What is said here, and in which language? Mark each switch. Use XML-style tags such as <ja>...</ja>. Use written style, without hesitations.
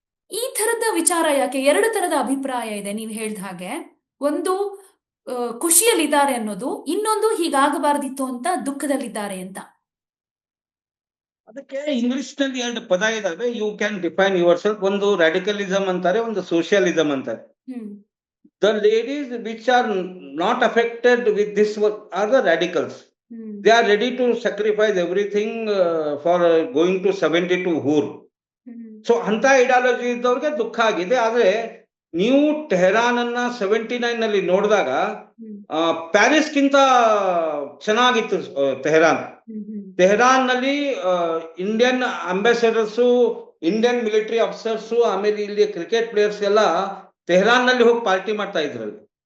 <kn>ಈ ತರದ ವಿಚಾರ ಯಾಕೆ? ಎರಡು ತರದ ಅಭಿಪ್ರಾಯ ಇದೆ. ನೀವು ಹೇಳ್ದ ಹಾಗೆ, ಒಂದು ಖುಷಿಯಲ್ಲಿದ್ದಾರೆ ಅನ್ನೋದು, ಇನ್ನೊಂದು ಹೀಗಾಗಬಾರ್ದಿತ್ತು ಅಂತ ದುಃಖದಲ್ಲಿದ್ದಾರೆ ಅಂತ. ಅದಕ್ಕೆ ಇಂಗ್ಲಿಷ್ ನಲ್ಲಿ ಎರಡು ಪದ ಇದಾವೆ,</kn> <en>You can define yourself.</en> <kn>ಒಂದು ರಾಡಿಕಲಿಸಮ್ ಅಂತಾರೆ, ಒಂದು ಸೋಷಿಯಲಿಸಮ್ ಅಂತಾರೆ.</kn> <en>The ladies which are not affected with this work are the radicals. They are ready to sacrifice everything for going to 72 Hur.</en> <kn>So ಅಂತ ಐಡಿಯಾಲಜಿ ಇದ್ದವ್ರಿಗೆ ದುಃಖ ಆಗಿದೆ. ಆದ್ರೆ ನೀವು ಟೆಹರಾನ್ ಅನ್ನ 79 ನಲ್ಲಿ ನೋಡಿದಾಗ ಪ್ಯಾರಿಸ್ ಗಿಂತ ಚೆನ್ನಾಗಿತ್ತು ಟೆಹರಾನ್. ಟೆಹರಾನ್ ನಲ್ಲಿ ಇಂಡಿಯನ್ ಅಂಬಾಸಿಡರ್ಸು, ಇಂಡಿಯನ್ ಮಿಲಿಟರಿ ಆಫೀಸರ್ಸು, ಆಮೇಲೆ ಇಲ್ಲಿ ಕ್ರಿಕೆಟ್ ಪ್ಲೇಯರ್ಸ್ ಎಲ್ಲ ಟೆಹರಾನ್ ನಲ್ಲಿ ಹೋಗಿ ಪಾರ್ಟಿ ಮಾಡ್ತಾ ಇದ್ರಲ್ಲಿ.</kn>